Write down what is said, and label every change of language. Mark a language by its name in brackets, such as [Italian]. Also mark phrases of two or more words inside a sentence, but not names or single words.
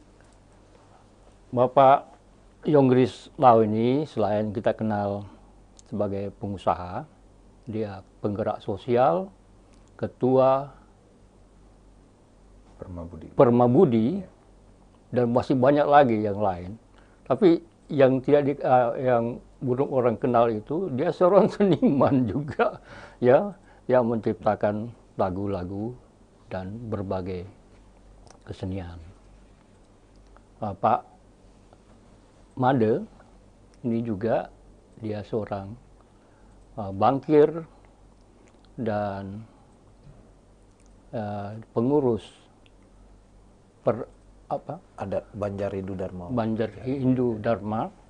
[Indonesian] Bapak Yonggris Lau ini selain kita kenal sebagai pengusaha, dia penggerak sosial, ketua Permabudi, dan masih banyak lagi yang lain. Tapi yang tidak yang burung orang kenal itu dia seorang seniman juga, ya, yang menciptakan lagu-lagu dan berbagai kesenian. Pak Made ini juga dia seorang bankir dan pengurus Ada Banjar Hindu Dharma. Banjar Hindu Dharma.